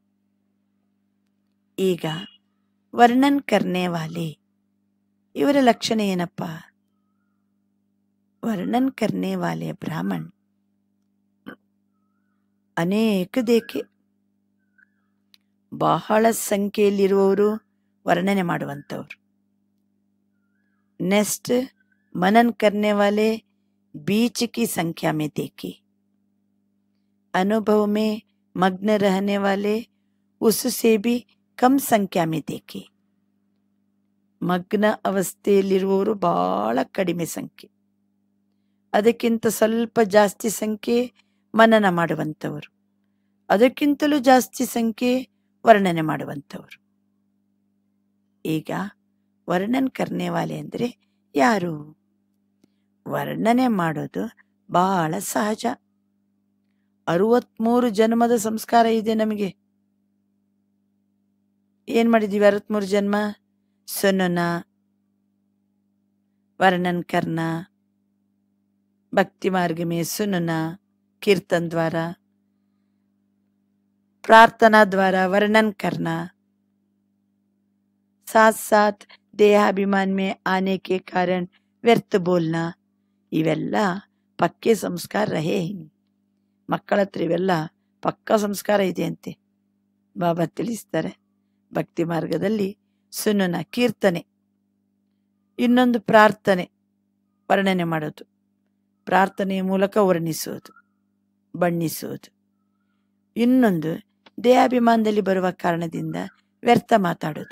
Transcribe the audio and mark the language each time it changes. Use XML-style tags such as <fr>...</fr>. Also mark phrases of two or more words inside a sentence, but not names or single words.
<kn>ಈಗ</kn> <hi>वर्णन करने वाले</hi> <kn>ಇವರ ಲಕ್ಷಣ ಏನಪ್ಪ?</kn> <hi>वर्णन करने वाले ब्राह्मण अनेक देखे,</hi> <kn>ಬಹಳ ಸಂಖ್ಯೆಯಲ್ಲಿರುವವರು ವರ್ಣನೆ ಮಾಡುವಂಥವ್ರು.</kn> <hi>नेक्स्ट मनन करने वाले बीच की संख्या में देखे, अनुभव में मग्न रहने वाले उससे भी कम संख्या में देखे.</hi> <kn>ಮಗ್ನ ಅವಸ್ಥೆಯಲ್ಲಿರುವವರು ಬಹಳ ಕಡಿಮೆ ಸಂಖ್ಯೆ, ಅದಕ್ಕಿಂತ ಸ್ವಲ್ಪ ಜಾಸ್ತಿ ಸಂಖ್ಯೆ ಮನನ ಮಾಡುವಂಥವರು, ಅದಕ್ಕಿಂತಲೂ ಜಾಸ್ತಿ ಸಂಖ್ಯೆ ವರ್ಣನೆ ಮಾಡುವಂಥವರು. ಈಗ</kn> <hi>वर्णन करने वाले</hi> <kn>ಅಂದರೆ ಯಾರು? ವರ್ಣನೆ ಮಾಡೋದು ಬಹಳ ಸಹಜ. 63 ಜನ್ಮದ ಸಂಸ್ಕಾರ ಇದೆ ನಮಗೆ. ಏನ್ ಮಾಡಿದೀವಿ 63 ಜನ್ಮ?</kn> <hi>सुनना, वर्णन करना, भक्ति मार्ग में सुनना, कीर्तन द्वारा, प्रार्थना द्वारा वर्णन करना, साथ साथ देहाभिमान में आने के कारण व्यर्थ बोलना, ಇವೆಲ್ಲ पक्के संस्कार रहे.</hi> <kn>ಮಕ್ಕಳ ಹತ್ರ ಇವೆಲ್ಲ ಪಕ್ಕ ಸಂಸ್ಕಾರ ಇದೆ ಅಂತೆ ಬಾಬಾ ತಿಳಿಸ್ತಾರೆ. ಭಕ್ತಿ ಮಾರ್ಗದಲ್ಲಿ ಸುನನ ಕೀರ್ತನೆ, ಇನ್ನೊಂದು ಪ್ರಾರ್ಥನೆ, ವರ್ಣನೆ ಮಾಡೋದು, ಪ್ರಾರ್ಥನೆಯ ಮೂಲಕ ವರ್ಣಿಸುವುದು, ಬಣ್ಣಿಸುವುದು, ಇನ್ನೊಂದು ದೇಹಾಭಿಮಾನದಲ್ಲಿ ಬರುವ ಕಾರಣದಿಂದ ವ್ಯರ್ಥ ಮಾತಾಡೋದು.</kn>